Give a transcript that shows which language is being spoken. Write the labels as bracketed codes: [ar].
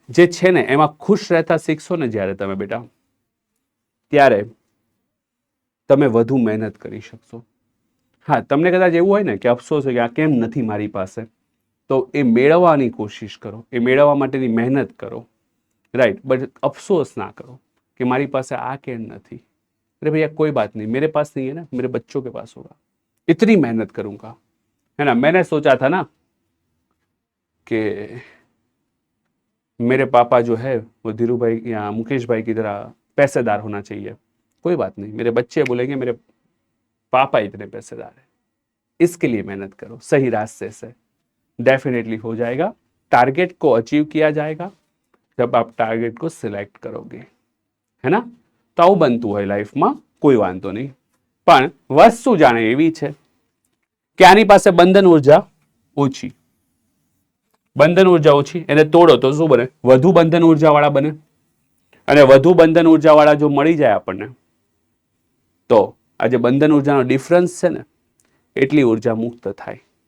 [gu] જે છે ને એમાં ખુશ રહેતા શીખશો ને જ્યારે તમે બેટા, ત્યારે તમે વધુ મહેનત કરી શકશો. હા, તમને કદાચ એવું હોય ને કે અફસોસ હોય કે આ કેમ નથી મારી પાસે, તો એ મેળવવાની કોશિશ કરો, એ મેળવવા માટેની મહેનત કરો, राइट. [hi] बट अफसोस ना करो कि हमारी पास आ के नहीं. अरे भैया कोई बात नहीं, मेरे पास नहीं है ना, मेरे बच्चों के पास होगा, इतनी मेहनत करूंगा, है ना. मैंने सोचा था ना कि मेरे पापा जो है वो धीरू भाई या मुकेश भाई की तरह पैसेदार होना चाहिए. कोई बात नहीं, मेरे बच्चे बोलेंगे मेरे पापा इतने पैसेदार है, इसके लिए मेहनत करो. सही रास्ते से डेफिनेटली हो जाएगा. टारगेट को अचीव किया जाएगा जब आप टारगेट को सिलेक्ट करोगे, है ना. [gu] તો આવું બનતું હોય લાઈફમાં, કોઈ વાંધો નહીં. પણ વસ્તુ જાણે એવી છે કે આની પાસે બંધન ઉર્જા ઓછી, બંધન ઉર્જા ઓછી, એને તોડો તો શું બને? વધુ બંધન ઉર્જા વાળા બને. અને વધુ બંધન ઉર્જા વાળા જો મળી જાય આપણને, તો આ જે બંધન ઉર્જાનો ડિફરન્સ છે ને, એટલી ઉર્જા મુક્ત થાય.